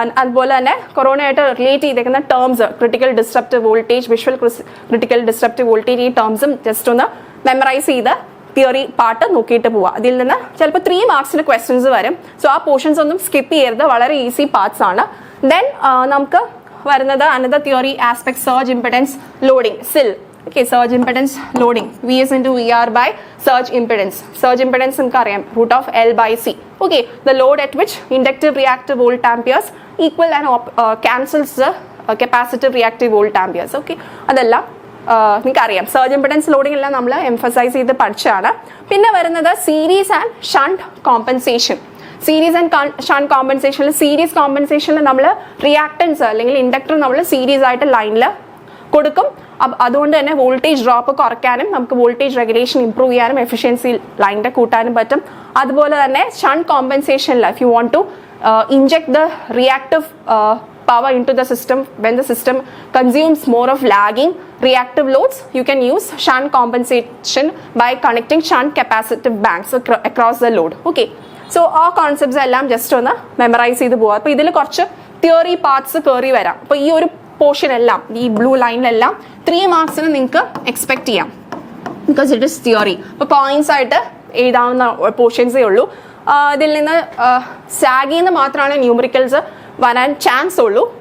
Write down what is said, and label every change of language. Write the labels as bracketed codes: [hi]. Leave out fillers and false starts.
[ml] അതുപോലെ തന്നെ കൊറോണയായിട്ട് റിലേറ്റ് ചെയ്തേക്കുന്ന terms, critical disruptive voltage, visual critical disruptive voltage, ഈ ടേംസും ജസ്റ്റ് ഒന്ന് മെമ്മറൈസ് ചെയ്ത് തിയറി പാർട്ട് നോക്കിയിട്ട് പോവുക. അതിൽ നിന്ന് ചിലപ്പോൾ 3 മാർക്സിന് ക്വസ്റ്റ്യൻസ് വരും. സോ ആ പോർഷൻസ് ഒന്നും സ്കിപ്പ് ചെയ്യരുത്, വളരെ ഈസി പാർട്സ് ആണ്. ദെൻ നമുക്ക് വരുന്നത് another theory aspect, surge impedance loading, സിൽ, [en] Okay, surge impedance loading. V is into VR by surge impedance. Surge impedance [ml] നമുക്ക് അറിയാം [en] root of L by C. Okay, the load at which inductive reactive volt amperes equal and cancels the capacitive reactive volt amperes. [ml] Okay, അതെല്ലാം നിങ്ങൾക്ക് അറിയാം. Surge impedance loading എല്ലാം നമ്മൾ emphasise ചെയ്ത് പഠിച്ചാണ്. പിന്നെ വരുന്നത് series and shunt compensation. Series and shunt കോമ്പൻസേഷനിൽ series കോമ്പൻസേഷനിൽ നമ്മൾ റിയാക്ടൻസ് അല്ലെങ്കിൽ ഇൻഡക്ടർ നമ്മൾ സീരീസ് ആയിട്ട് ലൈനിൽ കൊടുക്കും. അതുകൊണ്ട് തന്നെ വോൾട്ടേജ് ഡ്രോപ്പ് കുറയ്ക്കാനും നമുക്ക് വോൾട്ടേജ് റെഗുലേഷൻ ഇംപ്രൂവ് ചെയ്യാനും എഫിഷ്യൻസി ലൈനിൻ്റെ കൂട്ടാനും പറ്റും. [en] അതുപോലെ തന്നെ ഷണ്ട് കോമ്പൻസേഷനിൽ if you want to inject the reactive power into the system when the system consumes more of lagging reactive loads, you can use shunt compensation by connecting shunt capacitive banks across the load. Okay, so all concepts എല്ലാം just ഒന്ന് memorise ചെയ്ത് പോവാം. [ml] അപ്പോൾ ഇതിൽ കുറച്ച് theory parts കയറി വരാം. അപ്പോൾ ഈ ഒരു പോർഷൻ എല്ലാം ഈ ബ്ലൂ ലൈനിലെല്ലാം 3 മാർക്സിന് നിങ്ങൾക്ക് എക്സ്പെക്ട് ചെയ്യാം, [en] Because it is theory. [ml] അപ്പോൾ പോയിന്റ്സ് ആയിട്ട് എഴുതാവുന്ന പോർഷൻസേ ഉള്ളൂ. ഇതിൽ നിന്ന് സാഗിന്ന് മാത്രമാണ് ന്യൂമറിക്കൽസ് വരാൻ ചാൻസ് ഉള്ളൂ.